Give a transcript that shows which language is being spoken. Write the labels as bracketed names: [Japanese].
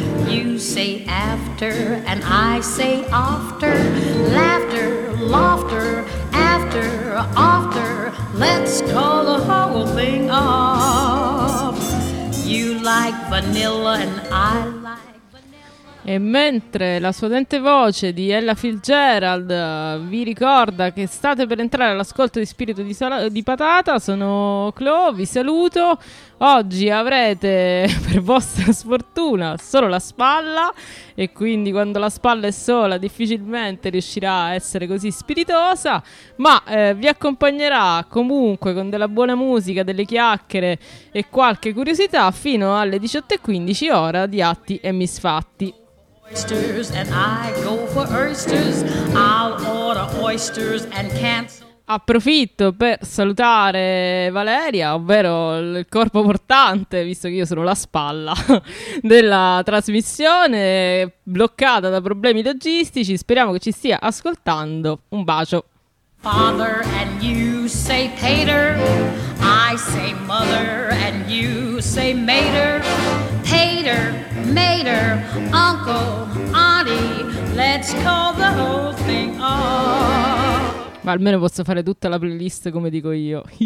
[English] You say after and I say after. Laughter, laughter, after, after. Let's call the whole thing off. You like vanilla and I like. [Italian] E mentre la suadente voce di Ella Fitzgerald vi ricorda che state per entrare all'ascolto di Spirito di, di Patata, sono Clo, vi saluto. Oggi avrete, per vostra sfortuna, solo la spalla, e quindi quando la spalla è sola difficilmente riuscirà a essere così spiritosa, ma vi accompagnerà comunque con della buona musica, delle chiacchiere e qualche curiosità fino alle 18.15, ora di Atti e Misfatti. [English] Oysters and I go for oysters. I'll order oysters and cancel. [Italian] Approfitto per salutare Valeria, ovvero il corpo portante, visto che io sono la spalla della trasmissione, bloccata da problemi logistici. Speriamo che ci stia ascoltando. Un bacio. [English] Father and you say pater. I say mother and you say mater. Pater, mater, uncle, auntie, let's call the whole thing off. [Italian] Ma almeno posso fare tutta la playlist come dico io.